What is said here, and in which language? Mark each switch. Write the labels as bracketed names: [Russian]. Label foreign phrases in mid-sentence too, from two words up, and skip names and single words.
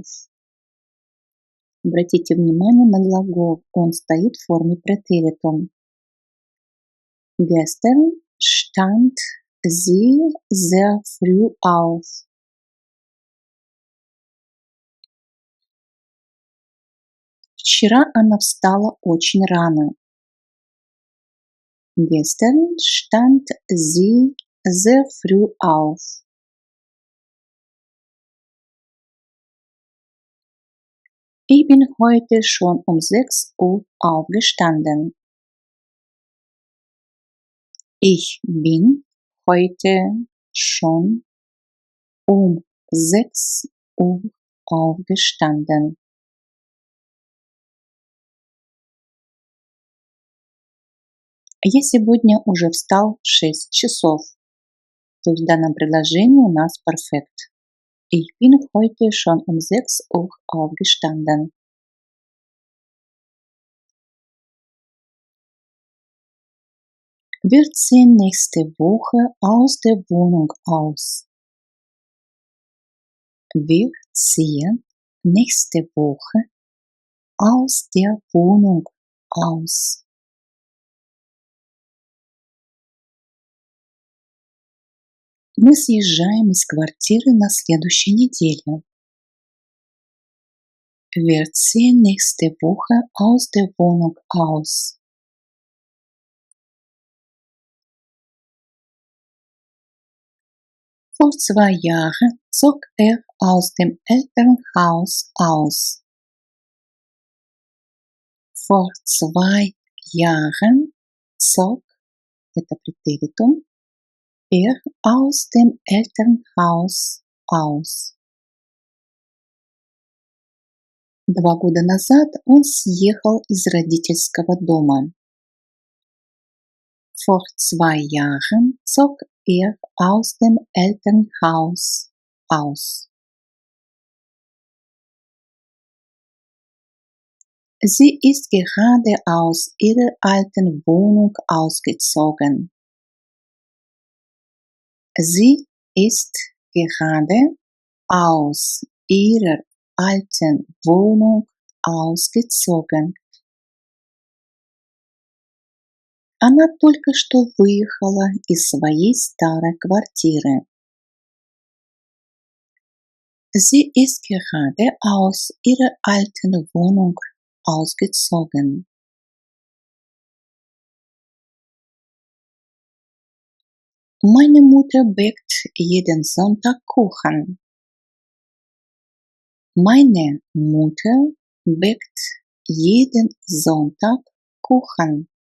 [Russian] Обратите внимание на глагол. Он стоит в форме претеритум. [German] Gestern stand sie sehr früh auf. [Russian] Вчера она встала очень рано. [German] Gestern stand sie sehr früh auf. Ich bin heute schon um 6 Uhr aufgestanden. Ich bin heute schon um 6 Uhr aufgestanden. [Russian] Я сегодня уже встал в 6 часов. То есть в данном предложении у нас перфект. [German] Ich bin heute schon um 6 Uhr aufgestanden. Wir ziehen nächste Woche aus der Wohnung aus. Wir ziehen nächste Woche aus der Wohnung aus. [Russian] Мы съезжаем из квартиры на следующей неделе. [German] Wir ziehen nächste Woche aus der Wohnung aus. Vor 2 Jahren zog er aus dem Elternhaus aus. Vor 2 Jahren zog, [Russian] это претеритум, [German] er aus dem Elternhaus aus. [Russian] 2 года назад он съехал из родительского дома. [German] Vor 2 Jahren zog er aus dem Elternhaus aus. Sie ist gerade aus ihrer alten Wohnung ausgezogen. Sie ist gerade aus ihrer alten Wohnung ausgezogen. [Russian] Она только что выехала из своей старой квартиры. [German] Sie ist gerade aus ihrer alten Wohnung ausgezogen. Meine Mutter backt jeden Sonntag Kuchen. Meine Mutter backt jeden Sonntag Kuchen.